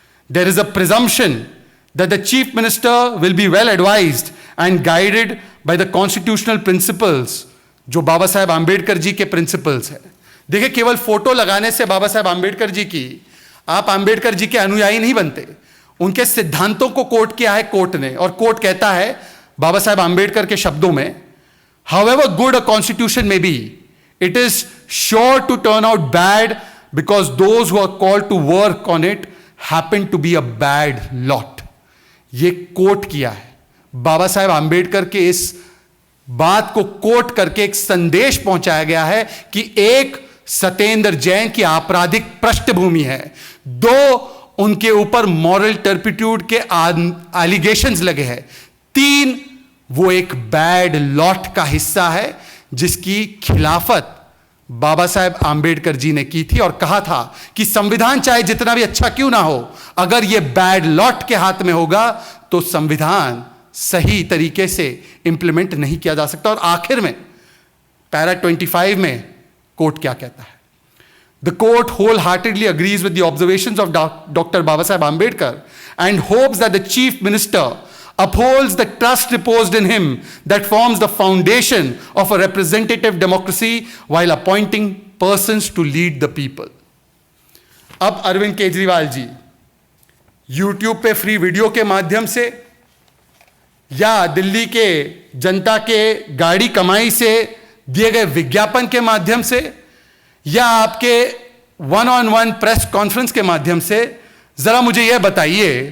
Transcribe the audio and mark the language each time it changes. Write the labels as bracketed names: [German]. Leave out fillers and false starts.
[English] there is a presumption that the chief minister will be well advised and guided by the constitutional principles, [Hindi] जो बाबा साहेब आंबेडकर जी के principles है। देखिए, केवल photo लगाने से बाबा साहेब आंबेडकर जी की आप आंबेडकर जी के अनुयायी नहीं बनते, उनके सिद्धांतों को कोट किया है कोर्ट ने। और कोर्ट कहता है बाबा साहेब आंबेडकर के शब्दों में, [English] however good a constitution may be, it is sure to turn out bad because those who are called to work on it happen to be a bad lot. [Hindi] ये कोट किया है। बाबा साहेब आंबेडकर के इस बात को कोट करके एक संदेश पहुंचाया गया है कि एक सत्येंद्र जैन की आपराधिक पृष्ठभूमि है, दो उनके ऊपर मॉरल टर्पिट्यूड के एलिगेशंस लगे हैं, तीन वो एक बैड लॉट का हिस्सा है जिसकी खिलाफत बाबा साहेब आंबेडकर जी ने की थी और कहा था कि संविधान चाहे जितना भी अच्छा क्यों ना हो, अगर यह बैड लॉट के हाथ में होगा तो संविधान सही तरीके से इंप्लीमेंट नहीं किया जा सकता। और आखिर में पैरा 25 में कोर्ट क्या कहता है? [English] The court wholeheartedly agrees with the observations of Dr. Baba Saheb Ambedkar and hopes that the Chief Minister upholds the trust reposed in him that forms the foundation of a representative democracy while appointing persons to lead the people. [Hindi] अब Arvind Kejriwal ji YouTube पे free video के माध्यम से या दिल्ली के जनता के गाड़ी कमाई से दिए गए विज्ञापन के माध्यम से या आपके 1-on-1 प्रेस कॉन्फ्रेंस के माध्यम से जरा मुझे यह बताइए